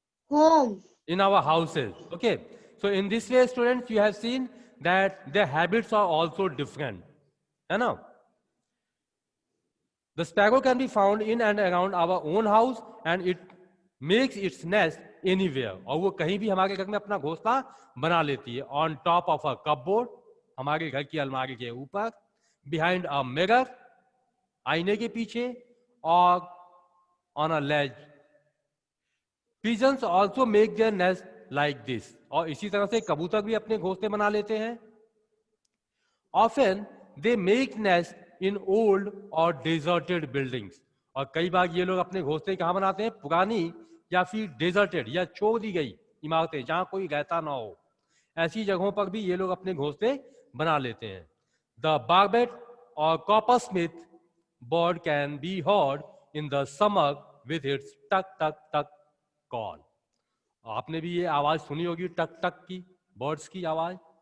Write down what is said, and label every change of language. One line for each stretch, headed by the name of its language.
English: Home. In our houses. Okay. So in this way, students, you have seen that their habits are also different. You know? The sparrow can be found in and around our own house and it makes its nest anywhere.
Hindi: और वो कहीं भी हमारे घर में अपना घोंसला बना लेती है.
English: On top of a cupboard,
Hindi: हमारे घर की अलमारी के ऊपर,
English: behind a mirror,
Hindi: आईने के पीछे, और
English: on a ledge. Pigeons also make their nest like this.
Hindi: और इसी तरह से कबूतर भी अपने घोंसले बना लेते हैं.
English: Often they make nest in old or deserted buildings.
Hindi: और कई बार ये लोग अपने घोंसले कहाँ बनाते हैं? पुरानी या फिर डेजर्टेड या छोड़ दी गई इमारतें जहां कोई रहता ना हो, ऐसी जगहों पर भी ये लोग अपने घोंसले बना लेते हैं.
English: The barbet or coppersmith bird can be heard in the summer with its tuck tuck tuck call.
Hindi: आपने भी ये आवाज सुनी होगी टक टक की, बर्ड्स की आवाज.